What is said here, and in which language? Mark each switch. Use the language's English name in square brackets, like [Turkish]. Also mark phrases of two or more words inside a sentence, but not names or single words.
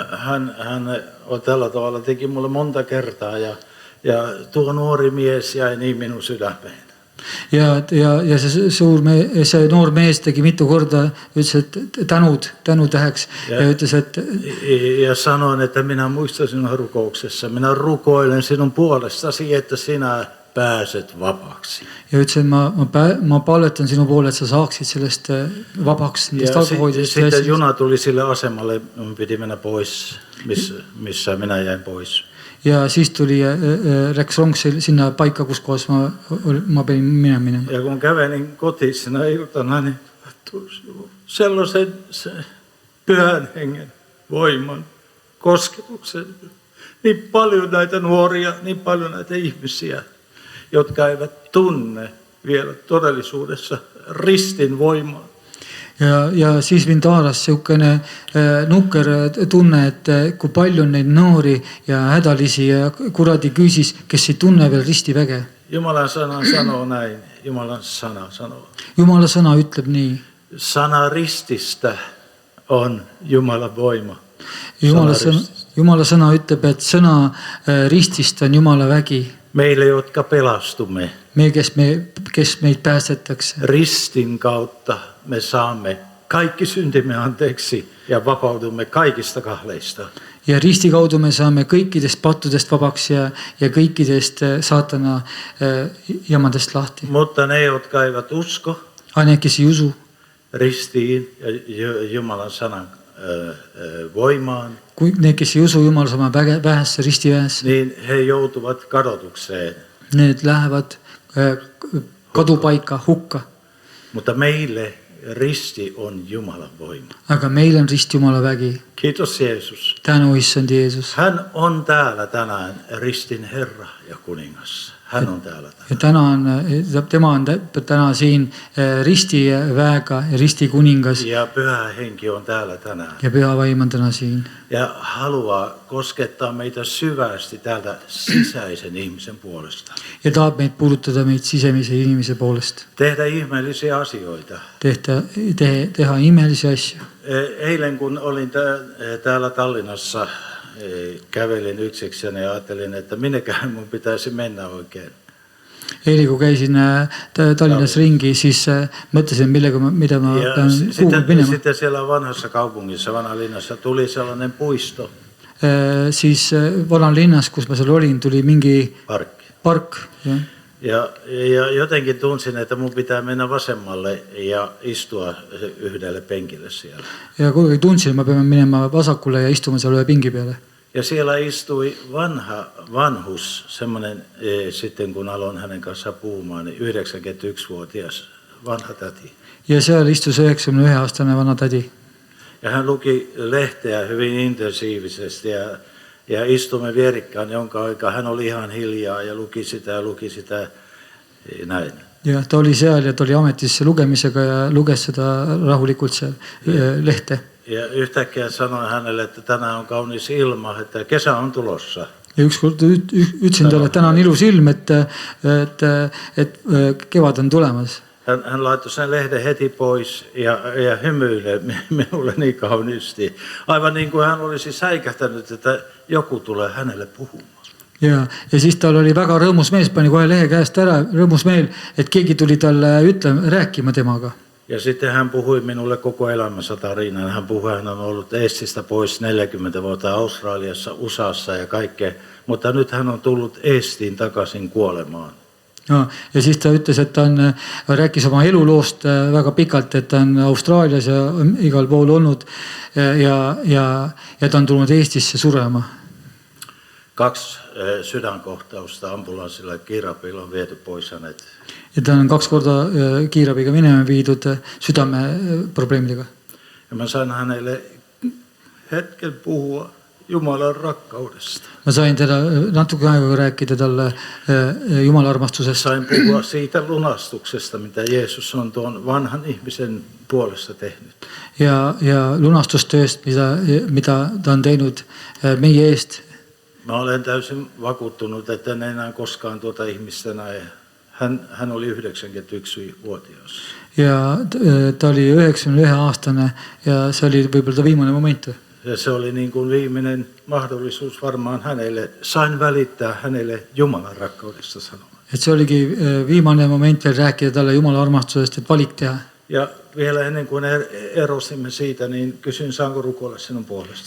[Finnish] Ja hän tällä tavalla teki mulle monta kertaa ja tuo nuori mies jäi niin minun sydämeen. [Estonian] Ja see noor mees tegi mitu korda, ütles, et tänu täheks ja ütles, et [Finnish] ja sanoin, että minä muistan sinun rukouksessa. Minä rukoilen sinun puolestasi, että sinä pääset vapaaksi. [Estonian] Ja ütles, et ma palvetan sinu poole, et sa saaksid sellest vabaks nendest alkoholidest. [Finnish] Sitten juna tuli sille asemalle, pidi mennä pois, missä minä jäin pois. [Estonian] Ja siis tuli, läks rong sinna paikka, kus kohas ma pidin minema. [Finnish] Ja kun kävelin kotiin sinä iltana, niin sellaisen pyhän hengen voiman, kosketuksen. Niin paljon näitä nuoria, niin paljon näitä ihmisiä, jotka eivät tunne vielä todellisuudessa ristin voimaa. [Estonian] Ja siis mind haaras siukene nukker tunne, et kui palju on neid noori ja hädalisi ja kuradi küsis, kes ei tunne veel ristiväge. [Finnish] Jumalan sana sanoo näin. Jumalan sana sanoo. [Estonian] Jumala sana ütleb nii. [Finnish] Sana rististä on Jumalan voima. [Estonian] Jumala sana ütleb, et sõna ristist on Jumala vägi. [Finnish] Meille, jotka pelastumme. [Estonian] Me, kes meid päästetakse. [Finnish] Ristin kautta me saamme kaikki syntimme anteeksi ja vapaudumme kaikista kahleista. [Estonian] Ja risti kaudu me saame kõikidest pattudest vabaks ja kõikidest saatana jamadest lahti. [Finnish] Mutta ne, jotka eivät usko Aina, [Estonian] kes ei usu [Finnish] ristiin ja Jumalan sanan voimaan, [Estonian] kui need, kes ei usu Jumala sama vähesse ristivähesse, [Finnish] niin he joutuvat kadotukseen. [Estonian] Need lähevad kadupaika, hukka. [Finnish] Mutta meille risti on Jumalan voima. [Estonian] Aga meil on rist Jumala vägi. [Finnish] Kiitos Jeesus. [Estonian] Tänu issand Jeesus. [Finnish] Hän on täällä tänään ristin Herra ja kuningas. Hän on täällä tänään. [Estonian] Ja tema on täna siin risti väega ja risti kuningas. [Finnish] Ja Pyhä Henki on täällä tänään. [Estonian] Ja Pyhä Vaim on täna siin. [Finnish] Ja haluaa koskettaa meitä syvästi täältä sisäisen ihmisen puolesta. [Estonian] Ja tahab meid puudutada meid sisemisen inimese poolest. [Finnish] Tehdä ihmeellisiä asioita. [Estonian] Teha ihmeellisiä asju. [Finnish] Eilen kun olin täällä Tallinnassa, kävelin yksikseni ja ajattelin, että minnekään mun pitäisi mennä oikein. [Estonian] Eili kun käisin Tallinnas ringi, siis mõtlesin, mitä mä pean kuulla minema. [Finnish] Sitten siellä vanhassa kaupungissa, Vanhalinnassa, tuli sellainen puisto. [Estonian] Siis Vanhalinnas, kus mä seal olin, tuli mingi park. [Finnish] Ja jotenkin tunsin, että mun pitää mennä vasemmalle ja istua yhdelle penkille siellä. [Estonian] Ja kuidagi tunsin, mä pean minema vasakule ja istuma seal ühe pingi peale. [Finnish] Ja siellä istui vanhus, semmoinen, sitten kun aloin hänen kanssaan puhumaan, niin 91-vuotias vanha täti. [Estonian] Ja seal istus 91-aastane vanha täti. [Finnish] Ja hän luki lehteä hyvin intensiivisesti ja istumme vierikkaan jonka aikaa. Hän oli ihan hiljaa ja luki sitä näin. [Estonian] Ja ta oli seal ja ta oli ametisse lugemisega ja luges seda rahulikult seal lehte. [Finnish] Ja yhtäkkiä sanoin hänelle, että tänään on kaunis ilma, että kesä on tulossa. [Estonian] Ja ükskord ütlesin talle, [Finnish] että tänään on [Estonian] ilus ilm, että kevad on tulemas. [Finnish] Hän laittoi sen lehden heti pois ja hymyilee minulle niin kauniisti. Aivan niin kuin hän olisi säikähtänyt, että joku tulee hänelle puhumaan. [Estonian] Ja siis tal oli väga rõõmus mees, pani kohe lehe käest ära, rõõmus meel, et keegi tuli talle rääkima temaga. [Finnish] Ja sitten hän puhui minulle koko elämänsä tarinan. Hän puhui, hän on ollut Eestistä pois 40 vuotta Australiassa, USAssa ja kaikkea. Mutta nyt hän on tullut Eestiin takaisin kuolemaan. [Estonian] Ja siis ta ütles, et ta rääkis oma eluloost väga pikalt, et ta on Austraalias ja igal pool olnud ja ta on tulnud Eestisse surema. [Finnish] 2 sydänkohtausta ambulanssilla kiirabilla on viety pois hänet. [Estonian] Ja ta on 2 korda kiirabiga minema viidud südame probleemidega. [Finnish] Ja mä sain hänelle hetken puhua Jumalan rakkaudesta. [Estonian] Mä sain teda natuke aega rääkida talle Jumala armastusesta. [Finnish] Sain puhua siitä lunastuksesta, mitä Jeesus on tuon vanhan ihmisen puolesta tehnyt. [Estonian] Ja lunastustööst, mitä ta on teinud meie eest. [Finnish] Mä olen täysin vakuuttunut, että en enää koskaan tuota ihmistä näe. Hän oli 91-vuotias. [Estonian] Ja ta oli 91-aastane ja see oli võib-olla ta viimane moment. [Finnish] Ja se oli niin kuin viimeinen mahdollisuus varmaan hänelle. Sain välittää hänelle Jumalan rakkaudesta sanomaan. [Estonian] Et see oligi viimane moment veel rääkida talle Jumala armastusest, et valik teha. [Finnish] Ja vielä ennen kuin erosimme siitä, niin kysyin, saanko rukoilla sinun puolesta.